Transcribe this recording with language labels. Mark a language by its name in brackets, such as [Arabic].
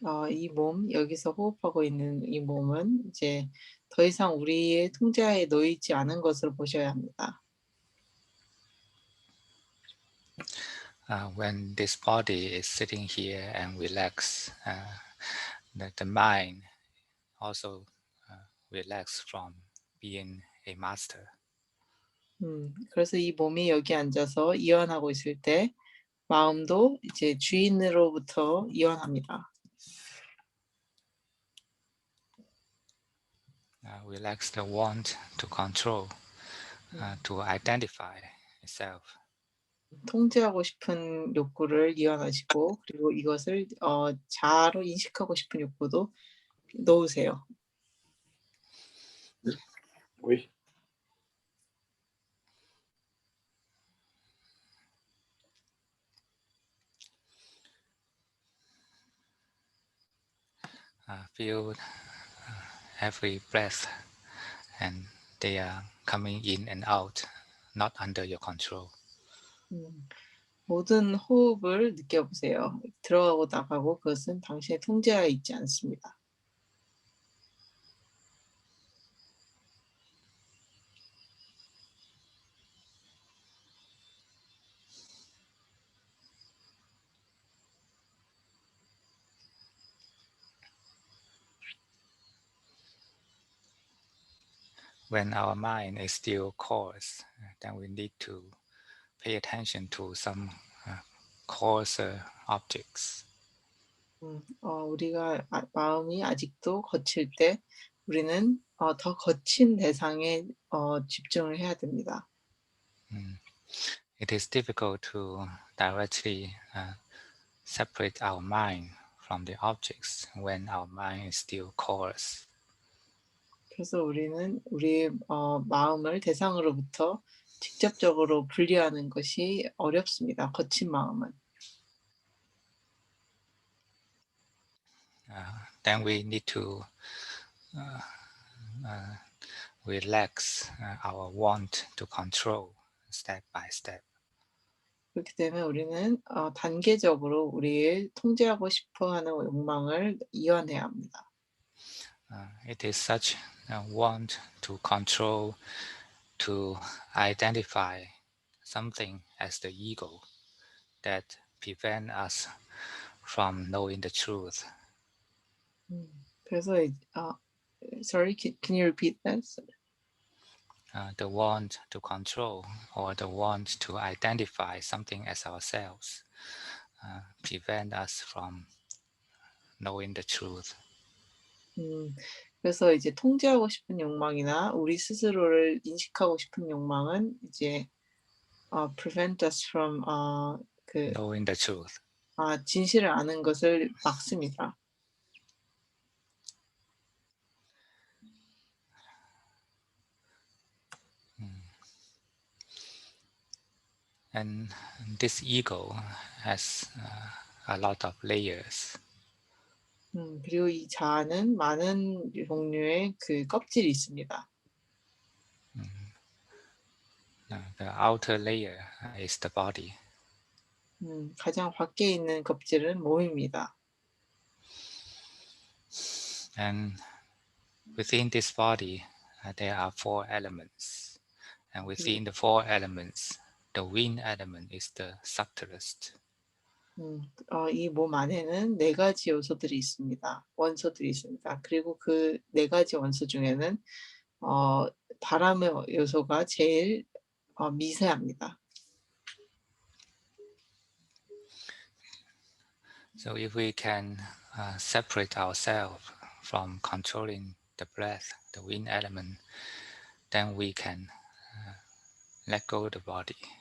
[Korean] 이 몸, 여기서 호흡하고 있는 이 몸은 이제 더 이상 우리의 통제하에 놓이지 않은 것으로 보셔야 합니다. [English] When this body is sitting here and relax, the mind also relax from being a master. [Korean] 그래서 이 몸이 여기 앉아서 이완하고 있을 때 마음도 이제 주인으로부터 이완합니다. [English] Relax the want to control, to identify itself. [Korean] 통제하고 싶은 욕구를 이완하시고 그리고 이것을 자아로 인식하고 싶은 욕구도 놓으세요. [French] Oui. [English] Feel every breath, and they are coming in and out, not under your control. [Korean] 모든 호흡을 느껴보세요. 들어가고 나가고 그것은 당신의 통제하에 있지 않습니다. [English] When our mind is still coarse, then we need to pay attention to some coarser objects. [Korean] 우리가 마음이 아직도 거칠 때 우리는 더 거친 대상에 집중을 해야 됩니다. [English] It is difficult to directly separate our mind from the objects when our mind is still coarse. [Korean] 그래서 우리는 우리의 마음을 대상으로부터 직접적으로 분리하는 것이 어렵습니다. 거친 마음은. [English] Then we need to relax our want to control step by step. [Korean] 그렇기 때문에 우리는 단계적으로 우리의 통제하고 싶어하는 욕망을 이완해야 합니다. [English] It is such a want to control, to identify something as the ego that prevent us from knowing the truth. 그래서 sorry, can you repeat that? The want to control or the want to identify something as ourselves prevent us from knowing the truth. [Korean] 그래서 이제 통제하고 싶은 욕망이나 우리 스스로를 인식하고 싶은 욕망은 이제 [English] prevent us from knowing the truth. [Korean] 진실을 아는 것을 막습니다. [English] And this ego has a lot of layers. [Korean] 그리고 이 자아는 많은 종류의 그 껍질이 있습니다. [English] The outer layer is the body, [Korean] 가장 밖에 있는 껍질은 몸입니다. [English] and within this body there are four elements, and [Korean] 그리 [English] within the four elements, the wind element is the subtlest. [Korean] 이 몸 안에는 네 가지 요소들이 있습니다. 원소들이 있습니다. 그리고 그 네 가지 원소 중에는 어 바람의 요소가 제일 미세합니다. [English] So if we can separate ourselves from controlling the breath, the wind element, then we can let go of the body.